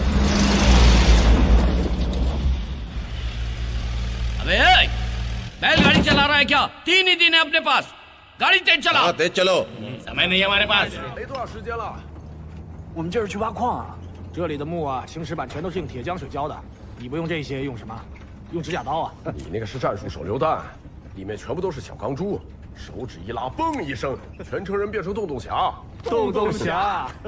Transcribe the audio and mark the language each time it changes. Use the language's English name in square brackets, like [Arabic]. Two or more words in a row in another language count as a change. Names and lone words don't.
[Hindi] अबे बैलगाड़ी चला रहा है क्या? 3 ही दिन है अपने पास, गाड़ी तेज चला। हाँ, तेज चलो। समय नहीं है हमारे पास। [Chinese] 没多少时间了，我们这是去挖矿啊。这里的木啊，行驶板全都是用铁浆水浇的。你不用这些，用什么？用指甲刀啊。你那个是战术手榴弹，里面全部都是小钢珠，手指一拉，嘣一声，全城人变成洞洞侠。洞洞侠。